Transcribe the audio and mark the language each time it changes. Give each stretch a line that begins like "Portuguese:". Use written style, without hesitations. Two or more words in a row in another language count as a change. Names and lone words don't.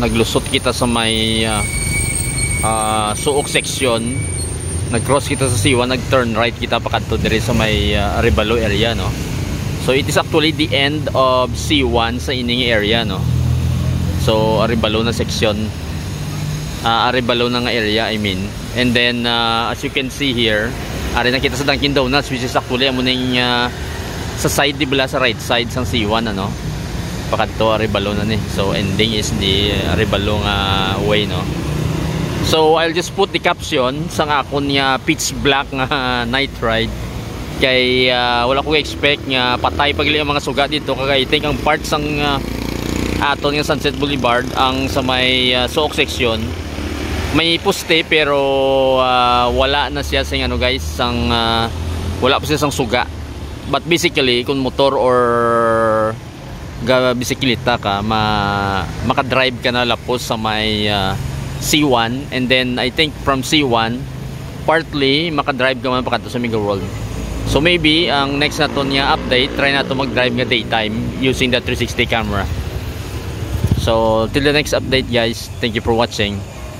Hiligaynon: Naglusot kita sa may Suok section. nag-cross kita sa C1, nag-
English: turn right
Hiligaynon: kita pa kadto diri sa may Arevalo area, no.
English: So it is actually the end of C1
Hiligaynon: sa ining
English: area, no.
Hiligaynon: So Arevalo na section, Arevalo na nga area,
English: I mean. And then as you can see here,
Hiligaynon: ari na kita sa Dunkin Donuts,
English: which is actually
Hiligaynon: amo ning sa side di bala, sa
English: right side
Hiligaynon: sang C1, ano. Pakadto Arevalo na ni.
English: So ending is the Arevalo nga way, no. So I'll just put the caption
Hiligaynon: sang akon nga
English: pitch black
Hiligaynon: nga
English: night ride,
Hiligaynon: kay wala ko expect nga patay pagili ang mga suga dito. Kaya
English: I think
Hiligaynon: ang part sang aton nga Sunset Boulevard, ang sa may Sook section, may poste pero wala na siya sing ano guys, sang wala pa siya sang suga.
English: But basically
Hiligaynon: kung motor or bisikleta ka, makadrive ka na lapos sa may C1,
English: and then I think from C1 partly
Hiligaynon: makadrive ka man pakadto sa Mega World.
English: So maybe
Hiligaynon: ang next naton nga update, try nato mag-drive nga daytime
English: using the 360 camera. So till the next update guys, thank you for watching.